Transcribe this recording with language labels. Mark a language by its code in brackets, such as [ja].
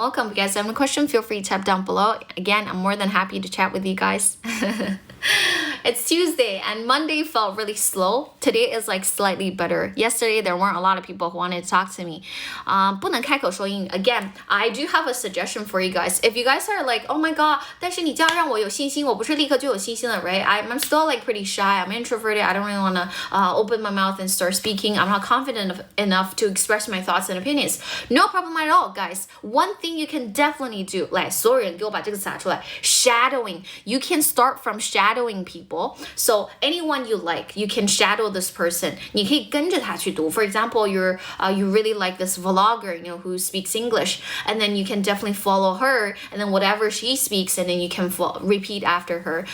[en] If you guys have any questions, feel free to type down below. Again, I'm more than happy to chat with you guys. It's Tuesday and Monday felt really slow. Today is like slightly better. Yesterday, there weren't a lot of people who wanted to talk to me. [zh] 不能开口说英语. [en] Again, I do have a suggestion for you guys. If you guys are like, oh my god, [zh] 但是你这样让我有信心，我不是立刻就有信心了, [en] right? I'm still like pretty shy. I'm introverted. I don't really want to open my mouth and start speaking. I'm not confident enough to express my thoughts and opinions. No problem at all, guys. One thing you can definitely do, [zh] 来，所有人给我把这个词打出来. [en] Shadowing. You can start from shadowing people. So anyone you like, you can shadow this person. [zh] 你可以跟着他去读. [en] For example, you really like this vlogger, you know, who speaks English, and then you can definitely follow her, and then whatever she speaks, and then you can repeat after her.